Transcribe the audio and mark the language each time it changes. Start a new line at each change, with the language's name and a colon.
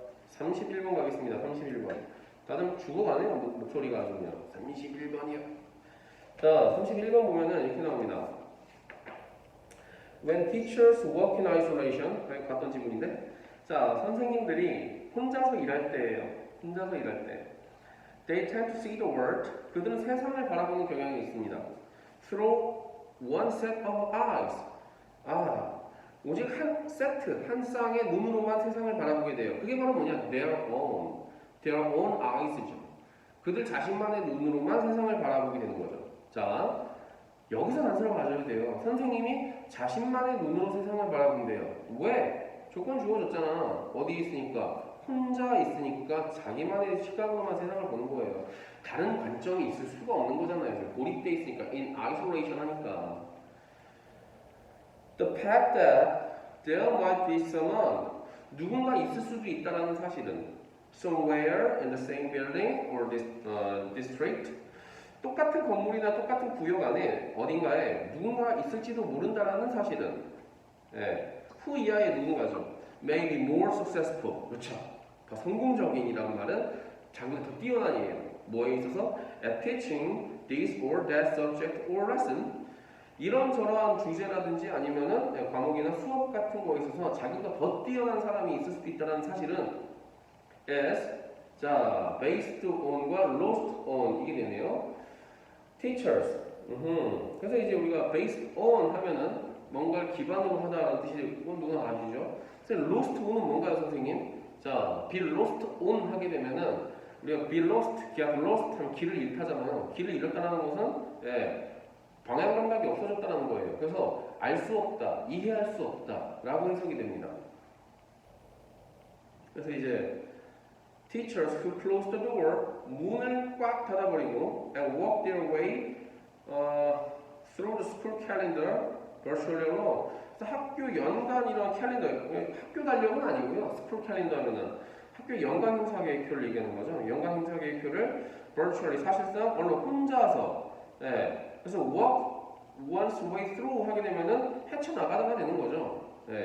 Korean: 31번 가겠습니다. 31번. 다들 죽어가네요. 목소리가 아주 그냥 31번이요. 자, 31번 보면은 이렇게 나옵니다.
English: When teachers work in isolation,
Korean: 갔던 지문인데, 자, 선생님들이 혼자서 일할 때예요. 혼자서 일할 때,
English: they tend to see the world.
Korean: 그들은 세상을 바라보는 경향이 있습니다.
English: Through one set of eyes.
Korean: 오직 한 세트, 한 쌍의 눈으로만 세상을 바라보게 돼요. 그게 바로 뭐냐?
English: Their own eyes
Korean: 죠. 그들 자신만의 눈으로만 세상을 바라보게 되는 거죠. 자, 여기서 단서를 맞아야 돼요. 선생님이 자신만의 눈으로 세상을 바라본대요. 왜? 조건 주어졌잖아. 어디 있으니까? 혼자 있으니까 자기만의 시각으로만 세상을 보는 거예요. 다른 관점이 있을 수가 없는 거잖아요. 고립돼 있으니까,
English: in isolation
Korean: 하니까.
English: The fact that there might be someone,
Korean: 누군가 있을 수도 있다라는 사실은
English: somewhere in the same building or district,
Korean: 똑같은 건물이나 똑같은 구역 안에 어딘가에 누군가 있을지도 모른다라는 사실은 후 이하의 누군가죠.
English: May be more successful.
Korean: 그렇죠. 더 성공적인이라는 말은 자기가 더 뛰어난이에요. 뭐에 있어서?
English: At teaching this or that subject or lesson.
Korean: 이런저런 주제라든지 아니면은 과목이나 수업 같은 거에 있어서 자기가 더 뛰어난 사람이 있을 수도 있다는 사실은 as 자 based on과 lost on 이게 되네요.
English: teachers.
Korean: 그래서 이제 우리가 based on 하면은 뭔가를 기반으로 하다라는 뜻이 누구나 아시죠? 그래서 lost on은 뭔가요, 선생님? 자, be lost on 하게 되면은 우리가 be lost, get lost 하면 길을 잃다잖아요. 길을 잃었다는 것은 방향 감각이 없어졌다는 거예요. 그래서 알 수 없다, 이해할 수 없다라고 해석이 됩니다. 그래서 이제
English: teachers who close the door
Korean: 문을 꽉 닫아버리고
English: and walk their way through the school calendar virtually alone.
Korean: 그래서 학교 연간 이런 캘린더, 학교 달력은 아니고요. 스쿨 캘린더는 학교 연간 행사 계획표를 얘기하는 거죠. 연간 행사 계획표를 virtually 사실상 혼자서 그래서 walk one's way through 하게 되면은 헤쳐나가다가 되는 거죠.